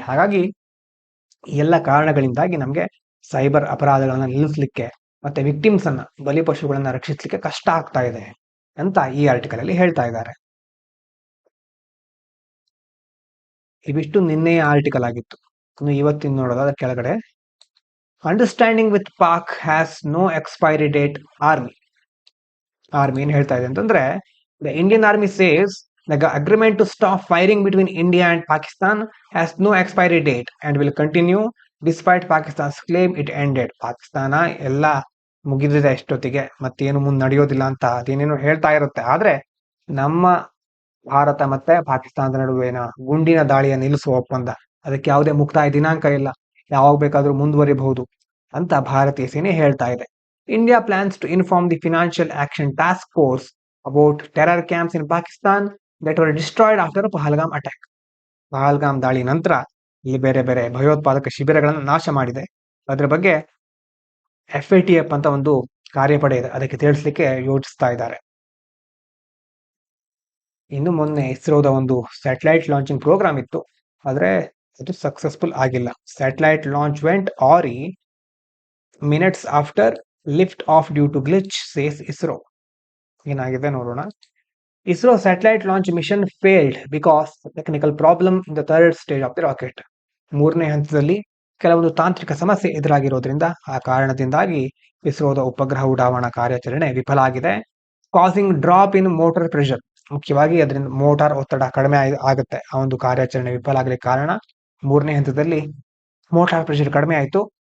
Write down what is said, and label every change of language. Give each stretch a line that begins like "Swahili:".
Kannada: ಹಾಗಾಗಿ ಈ ಎಲ್ಲ ಕಾರಣಗಳಿಂದಾಗಿ ನಮಗೆ ಸೈಬರ್ ಅಪರಾಧಗಳನ್ನ ನಿಲ್ಲಿಸಲಿಕ್ಕೆ ಮತ್ತೆ ವಿಕ್ಟಿಮ್ಸ್ ಅನ್ನ, ಬಲಿಪಶುಗಳನ್ನ ರಕ್ಷಿಸಲಿಕ್ಕೆ ಕಷ್ಟ ಆಗ್ತಾ ಇದೆ ಅಂತ ಈ ಆರ್ಟಿಕಲ್ ಅಲ್ಲಿ ಹೇಳ್ತಾ ಇದ್ದಾರೆ. ಇವಿಷ್ಟು ನಿನ್ನೆಯ ಆರ್ಟಿಕಲ್ ಆಗಿತ್ತು. ಇವತ್ತಿನ ನೋಡೋದಾದ್ರೆ ಕೆಳಗಡೆ,
English: Understanding with Pak has no expiry date.
Kannada: Army ಏನ್ ಹೇಳ್ತಾ ಇದೆ ಅಂತಂದ್ರೆ,
English: The Indian army says the agreement to stop firing between India and Pakistan has no expiry date and will continue despite Pakistan's claim it ended.
Kannada: Pakistan ಎಲ್ಲ ಮುಗಿದಿದೆ ಎಷ್ಟೊತ್ತಿಗೆ, ಮತ್ತೇನು ಮುಂದೆ ನಡೆಯೋದಿಲ್ಲ ಅಂತ ಅದೇನೇನು ಹೇಳ್ತಾ ಇರುತ್ತೆ. ಆದ್ರೆ ನಮ್ಮ ಭಾರತ ಮತ್ತೆ ಪಾಕಿಸ್ತಾನದ ನಡುವಿನ ಗುಂಡಿನ ದಾಳಿಯ ನಿಲ್ಲಿಸುವ ಒಪ್ಪಂದ, ಅದಕ್ಕೆ ಯಾವುದೇ ಮುಕ್ತಾಯ ದಿನಾಂಕ ಇಲ್ಲ, ಯಾವಾಗ ಬೇಕಾದ್ರೂ ಮುಂದುವರಿಬಹುದು ಅಂತ ಭಾರತೀಯ ಸೇನೆ ಹೇಳ್ತಾ ಇದೆ.
English: India plans to inform the financial action task force about terror camps in Pakistan that were destroyed after Pahalgam attack.
Kannada: Pahalgam ದಾಳಿ ನಂತರ ಇಲ್ಲಿ ಬೇರೆ ಬೇರೆ ಭಯೋತ್ಪಾದಕ ಶಿಬಿರಗಳನ್ನು ನಾಶ ಮಾಡಿದೆ. ಅದ್ರ ಬಗ್ಗೆ FATF ಅಂತ ಒಂದು ಕಾರ್ಯಪಡೆ ಇದೆ, ಅದಕ್ಕೆ ತಿಳಿಸ್ಲಿಕ್ಕೆ ಯೋಚಿಸ್ತಾ ಇದ್ದಾರೆ. ಇನ್ನು ಮೊನ್ನೆ ಇಸ್ರೋದ ಒಂದು ಸ್ಯಾಟಲೈಟ್ ಲಾಂಚಿಂಗ್ ಪ್ರೋಗ್ರಾಮ್ ಇತ್ತು, ಆದ್ರೆ ಅದು ಸಕ್ಸಸ್ಫುಲ್ ಆಗಿಲ್ಲ.
English: Satellite launch went awry minutes after lift off due to glitch, says ISRO.
Kannada: ಏನಾಗಿದೆ ನೋಡೋಣ.
English: ISRO satellite launch mission failed because of technical problem in the third stage of the rocket.
Kannada: ಮೂರನೇ ಹಂತದಲ್ಲಿ ಕೆಲವೊಂದು ತಾಂತ್ರಿಕ ಸಮಸ್ಯೆ ಎದುರಾಗಿರೋದ್ರಿಂದ, ಆ ಕಾರಣದಿಂದಾಗಿ ಇಸ್ರೋದ ಉಪಗ್ರಹ ಉಡಾವಣಾ ಕಾರ್ಯಾಚರಣೆ ವಿಫಲ ಆಗಿದೆ.
English: causing drop in motor pressure,
Kannada: ಮುಖ್ಯವಾಗಿ ಅದರಿಂದ ಮೋಟಾರ್ ಒತ್ತಡ ಕಡಿಮೆ ಆಗುತ್ತೆ. ಆ ಒಂದು ಕಾರ್ಯಾಚರಣೆ ವಿಫಲ ಆಗಲಿಕ್ಕೆ ಕಾರಣ, ಮೂರನೇ ಹಂತದಲ್ಲಿ ಮೋಟಾರ್ ಪ್ರೆಷರ್ ಕಡಿಮೆ ಆಯಿತು.